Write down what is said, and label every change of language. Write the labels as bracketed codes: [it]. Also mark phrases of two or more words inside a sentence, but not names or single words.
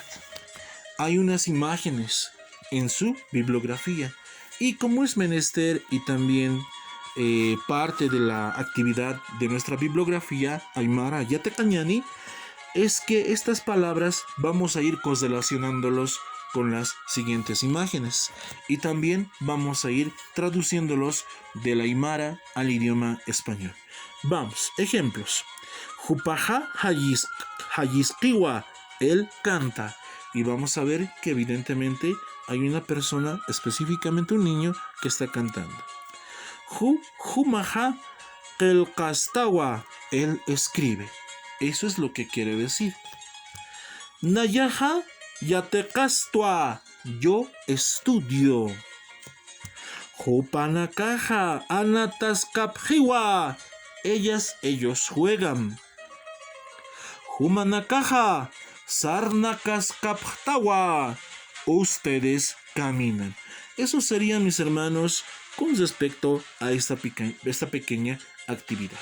[es] Hay unas imágenes en su bibliografía y como es menester y también parte de la actividad de nuestra bibliografía Aymara Yatecañani, es que estas palabras vamos a ir correlacionándolos con las siguientes imágenes y también vamos a ir traduciéndolos del Aymara al idioma español. Vamos, ejemplos. [ay] Hupaha hayiskiwa, [es] él canta. Y vamos a ver que evidentemente hay una persona, específicamente un niño, que está cantando. [ay] Humaha kelkastawa, [es] él escribe. Eso es lo que quiere decir. [ay] Nayaha yatekastua, [es] yo estudio. [ay] Hupanakaha anataskaphiwa, [es] ellos juegan. [ay] Humanakaha sarnakaskaptawa, [es] ustedes caminan. Eso sería, mis hermanos, con respecto a esta pequeña actividad.